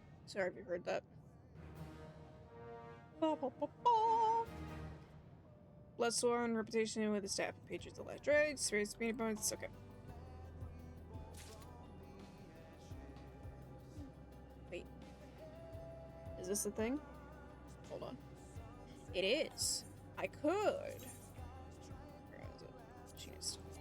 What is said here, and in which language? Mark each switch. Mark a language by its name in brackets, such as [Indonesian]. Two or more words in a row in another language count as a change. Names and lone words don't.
[English] Sorry if you heard that. Ba, ba, ba, ba. Bloodstone, reputation with the staff. Patriots electric, raise speed points. Okay. Wait. Is this a thing? Hold on. It is. I could. Where is it? Jeez.